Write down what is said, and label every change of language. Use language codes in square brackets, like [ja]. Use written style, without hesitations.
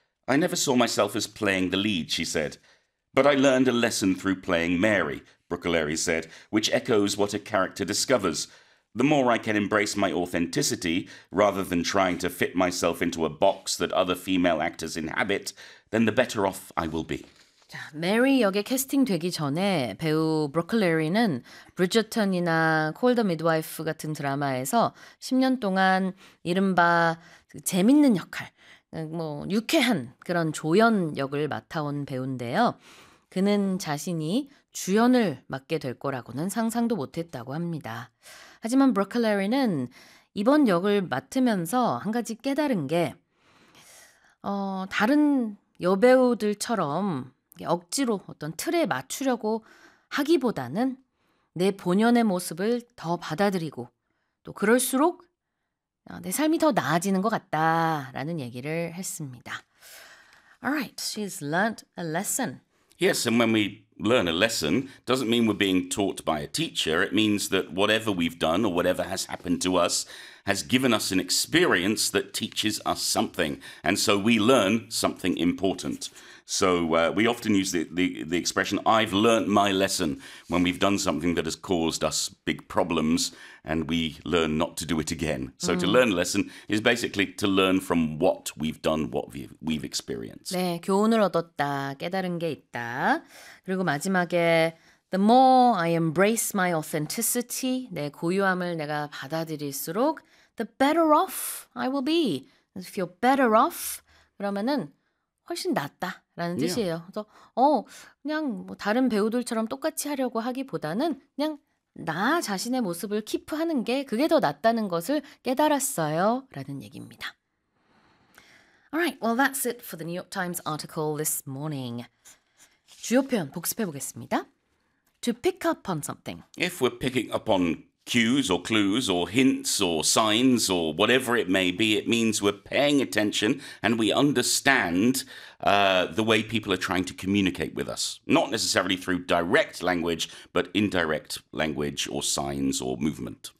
[en] I never saw myself as playing the lead, she said. But I learned a lesson through playing Mary, Brocolari said, which echoes what a character discovers. The more I can embrace my authenticity, rather than trying to fit myself into a box that other female actors inhabit, then the better off I will be. [ko] 자, 메리 역에 캐스팅되기 전에 배우 브로클레리는 브리저턴이나 콜 더 미드와이프 같은 드라마에서 10년 동안 이른바 재밌는 역할, 뭐 유쾌한 그런 조연 역을 맡아온 배우인데요. 그는 자신이 주연을 맡게 될 거라고는 상상도 못했다고 합니다. 하지만 브로클레리는 이번 역을 맡으면서 한 가지 깨달은 게 다른 여배우들처럼 억지로 어떤 틀에 맞추려고 하기보다는 내 본연의 모습을 더 받아들이고 또 그럴수록 내 삶이 더 나아지는 것 같다라는 얘기를 했습니다. [en] Alright, she's learned a lesson. Yes, and when we learn a lesson, doesn't mean we're being taught by a teacher. It means that whatever we've done or whatever has happened to us has given us an experience that teaches us something. And so we learn something important. So we often use the expression, I've learned my lesson, when we've done something that has caused us big problems and we learn not to do it again. So to learn a lesson is basically to learn from what we've done, what we've experienced. [ko] 네, 교훈을 얻었다, 깨달은 게 있다. 그리고 마지막에, [en] the more I embrace my authenticity, [ko] 내 고유함을 내가 받아들일수록, [en] the better off I will be. If you're better off, [ko] 그러면은 훨씬 낫다. 라는 뜻이에요. Yeah. 그래서 그냥 뭐 다른 배우들처럼 똑같이 하려고 하기보다는 그냥 나 자신의 모습을 키프하는 게 그게 더 낫다는 것을 깨달았어요. 라는 얘기입니다. [en] Alright, well that's it for the New York Times article this morning. [ko] 주요 표현 복습해 보겠습니다. [en] To pick up on something. If we're picking up on cues or clues or hints or signs or whatever it may be, it means we're paying attention and we understand the way people are trying to communicate with us. Not necessarily through direct language, but indirect language or signs or movement.